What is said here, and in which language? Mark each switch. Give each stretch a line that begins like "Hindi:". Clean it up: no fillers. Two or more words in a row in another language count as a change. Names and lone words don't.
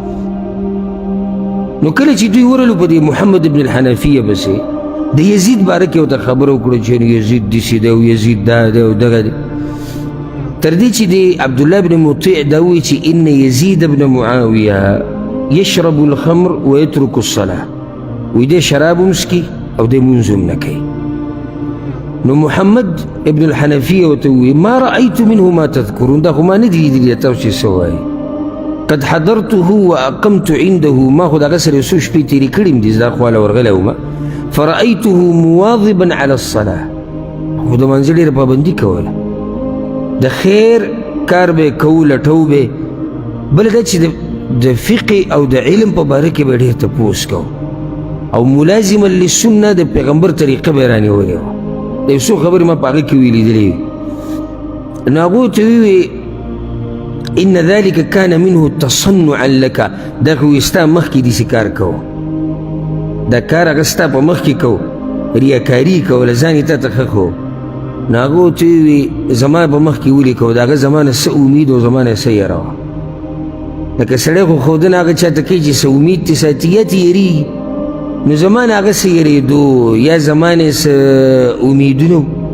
Pashto: نو کله چې دوی ورلو په دې محمد ابن الحنفیه پسې د یزید باره کې ورته خبره وکړه چې یزید داسې دی او یزید دا دی او دغه دی تر دې چې د عبدالله بن مطیع دا وایي چې
Arabic: ان یزید بن معاویه یشرب الخمر ویترک الصلاه
Pashto: وی دی شراب هم څکي او دی لمونځ هم نه کوي نو محمد ابن الحنفیه ورته ووایي
Arabic: ما رأیت منه ما تذکرون
Pashto: دا خو ما نه دي لیدلي تاسو چې څه وایي
Arabic: قد حضرته واقمت عنده
Pashto: ما خو د هغه سره یو څو شپې تېرې کړې م دي زه دا خواله ورغلی وم فرأیته
Arabic: مواظبا على الصلاه
Pashto: خو د منځه ډېره پابندي کوله د خیر کار به یې کوو لټو به بله دا چې د فقه او د علم په باره کې به ډېر تپوس کوو او
Arabic: ملازما للسنه
Pashto: د پیغمبر طریقه به یې رانیولې وه د یو څو خبرې ما په هغه کې ویلیدلې وي نو هغو ورته ویوې ان
Arabic: ذلك كان منه تصنعا لك
Pashto: دا خو ستا مخکې داسې کار کوو دا کار هغه ستا په مخکې کوو ریاکاري کوله ځان یې تا ته ښه ښو نو هغه ورته ویوې زما په مخکې ولې کوو د هغه زما نه څه امید او زما نه څه یره وه لکه سړی خو ښودنه هغه چا ته کوي چې څه امید ترې ساتي یا ترې یېرېږي نو زما نه هغه څه یېرېدو یا زما نه څه امیدونه